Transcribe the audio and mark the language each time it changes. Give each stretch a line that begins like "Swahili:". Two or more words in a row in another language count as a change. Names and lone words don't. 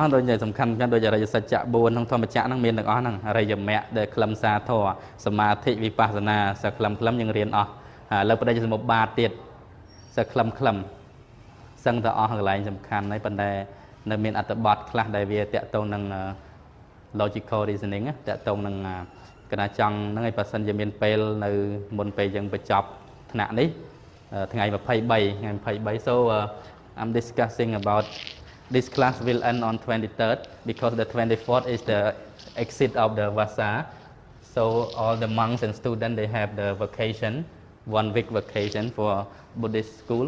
Khmer: ស់ដូចសំខាន់ដូចអរិយសច្ចៈ4ក្នុងធម្មចក្រហ្នឹងមានទាំងអស់ហ្នឹងអរិយមគ្គដែលខ្លឹមសារធម៌សមាធិវិបស្ស នាសខ្លឹមយើងរៀនអស់ហើយលើបដិសមុបាទទៀតសខ្លឹមសឹងតែអស់កន្លែងសំខាន់ហើយប៉ុន្តែ នៅមានអត្ថបទខ្លះដែលវាតាក់ទងនឹង
English: logical reasoning
Khmer: តាក់ទងនឹងកណាចង់ហ្នឹងឯងបើសិនជាមានពេលនៅមុនពេលយើងបញ្ចប់ថ្នាក់នេះថ្ងៃ23
English: so I'm discussing about this class will end on 23rd because the 24th is the exit of the Vasa so all the monks and students they have the vacation 1 week vacation for Buddhist schools